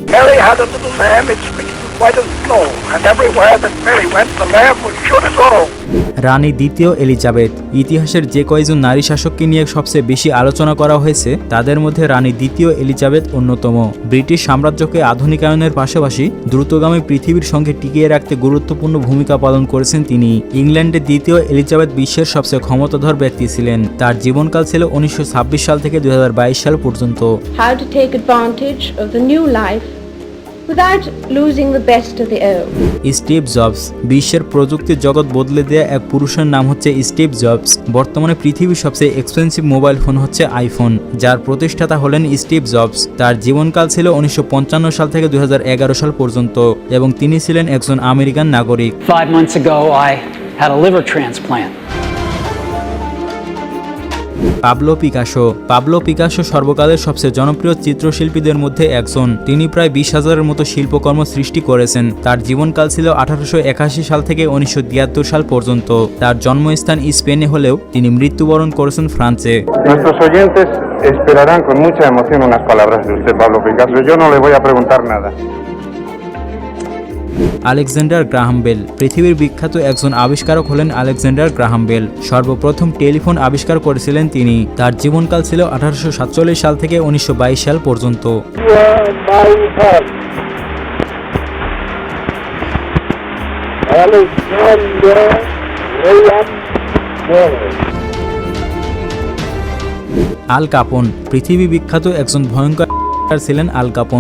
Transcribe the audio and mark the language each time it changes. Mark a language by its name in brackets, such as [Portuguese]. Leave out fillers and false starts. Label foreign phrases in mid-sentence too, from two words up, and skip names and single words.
[Bangla] রানী দ্বিতীয় এলিজাবেথ ইতিহাসের যে কয়জন নারী শাসককে নিয়ে সবচেয়ে বেশি আলোচনা করা হয়েছে তাদের মধ্যে রানী দ্বিতীয় এলিজাবেথ অন্যতম। ব্রিটিশ সাম্রাজ্যকে আধুনিকায়নের পাশাপাশি দ্রুতগামী পৃথিবীর সঙ্গে টিকিয়ে রাখতে গুরুত্বপূর্ণ ভূমিকা পালন করেছেন তিনি। ইংল্যান্ডের দ্বিতীয় এলিজাবেথ বিশ্বের সবচেয়ে ক্ষমতাধর ব্যক্তি ছিলেন। তার জীবনকাল ছিল 1926 সাল থেকে 2022 সাল পর্যন্ত। [English] How to take advantage of the new life without losing the best of the old. [Bangla] স্টিভ জবস বিশ্বের প্রযুক্তির জগৎ বদলে দেয়া এক পুরুষের নাম হচ্ছে স্টিভ জবস। বর্তমানে পৃথিবীর সবচেয়ে এক্সপেন্সিভ মোবাইল ফোন হচ্ছে আইফোন, যার প্রতিষ্ঠাতা হলেন স্টিভ জবস। তার জীবনকাল ছিল 1955 সাল থেকে 2011 সাল পর্যন্ত এবং তিনি ছিলেন একজন আমেরিকান নাগরিক। [English] 5 months ago I had a liver transplant. [Bangla] পাবলো পিকাসো সর্বকালের সবচেয়ে জনপ্রিয় চিত্রশিল্পীদের মধ্যে একজন। তিনি প্রায় 20,000-এর মতো শিল্পকর্ম সৃষ্টি করেছেন। তার জীবনকাল ছিল 1881 সাল থেকে 1973 সাল পর্যন্ত। তার জন্মস্থান স্পেনে হলেও তিনি মৃত্যুবরণ করেছেন ফ্রান্সে। [Spanish] Nuestros oyentes esperarán con mucha emoción unas palabras de usted, Pablo Picasso. Yo no le voy a preguntar nada. [Bangla] আলেকজান্ডার গ্রাহাম বেল পৃথিবীর বিখ্যাত একজন আবিষ্কারক হলেন আলেকজান্ডার গ্রাহাম বেল। সর্বপ্রথম টেলিফোন আবিষ্কার করেছিলেন তিনি। তার জীবনকাল ছিল 1847 সাল থেকে 1922 সাল পর্যন্ত। আল কাপন পৃথিবী বিখ্যাত একজন ভয়ঙ্কর ছিলেন আল কাপন।